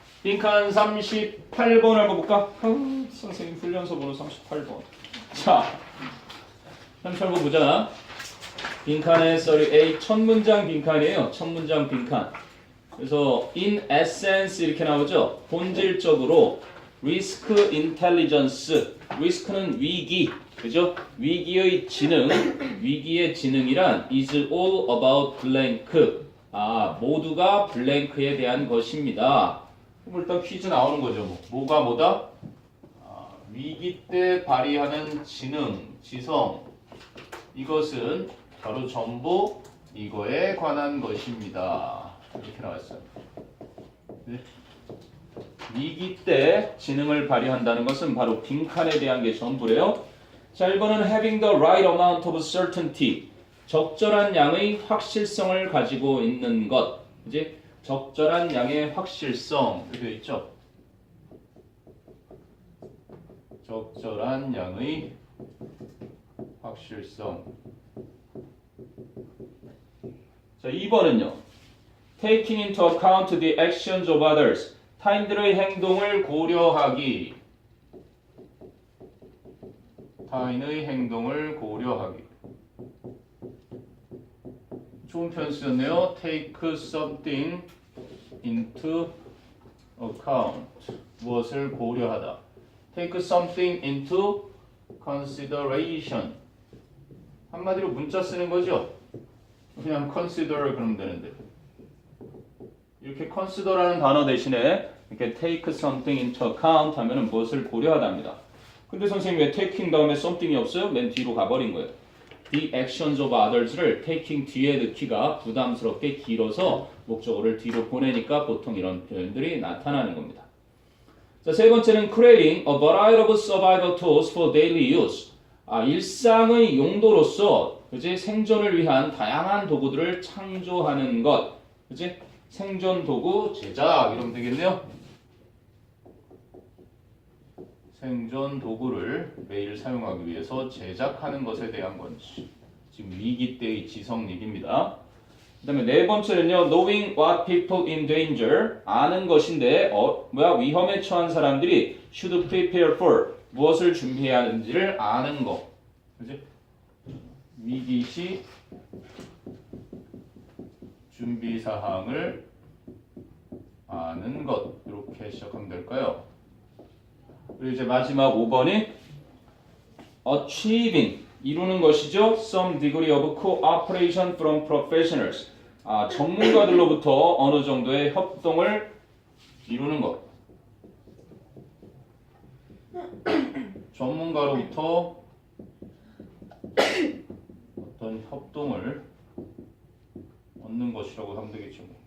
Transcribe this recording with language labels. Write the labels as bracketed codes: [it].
[ko] 빈칸 38번 읽어볼까? 선생님 훈련서 번호 38번. 자, 38번 보자. 빈칸의 썰이 첫 문장 빈칸이에요. 첫 문장 빈칸. 그래서 in essence 이렇게 나오죠. 본질적으로 risk intelligence. risk는 위기, 그죠? 위기의 지능, 위기의 지능이란 [en] is all about blank. [ko] 모두가 블랭크에 대한 것입니다. 그럼 일단 퀴즈 나오는 거죠. 뭐가 뭐다? 위기 때 발휘하는 지능, 지성. 이것은 바로 전부 이거에 관한 것입니다. 이렇게 나왔어요. 네? 위기 때 지능을 발휘한다는 것은 바로 빈칸에 대한 게 전부래요. 자, 1번은 [en] having the right amount of certainty. [ko] 적절한 양의 확실성을 가지고 있는 것. 그지? 적절한 양의 확실성. 이렇게 있죠? 적절한 양의 확실성. 자, 2번은요. [en] Taking into account the actions of others. [ko] 타인들의 행동을 고려하기. 타인의 행동을 고려하기. 좋은 표현 쓰였네요. [en] Take something into account. [ko] 무엇을 고려하다. [en] Take something into consideration. [ko] 한마디로 문자 쓰는 거죠. 그냥 consider 그러면 되는데 이렇게 consider라는 단어 대신에 이렇게 [en] take something into account [ko] 하면은 무엇을 고려하답니다. 근데 선생님 왜 taking 다음에 something이 없어요? 맨 뒤로 가버린 거예요. [en] The actions of others [ko] 를 taking 뒤에 넣기가 부담스럽게 길어서 목적어를 뒤로 보내니까 보통 이런 표현들이 나타나는 겁니다. 자, 세 번째는 [en] creating a variety of survival tools for daily use. [ko] 일상의 용도로서 그지? 생존을 위한 다양한 도구들을 창조하는 것. 그지? 생존 도구 제작 이러면 되겠네요. 생존 도구를 매일 사용하기 위해서 제작하는 것에 대한 건지. 지금 위기 때의 지성얘기입니다. 그 다음에 네 번째는요. [en] Knowing what people in danger. [ko] 아는 것인데 위험에 처한 사람들이 [en] should prepare for. [ko] 무엇을 준비해야 하는지를 아는 거. 그지? 위기 시 준비 사항을 아는 것. 이렇게 시작하면 될까요? 그리고 이제 마지막 5번이 achieving 이루는 것이죠. [en] Some degree of cooperation from professionals. [ko] 전문가들로부터 어느 정도의 협동을 이루는 것. 전문가로부터 어떤 협동을 얻는 것이라고 하면 되겠죠.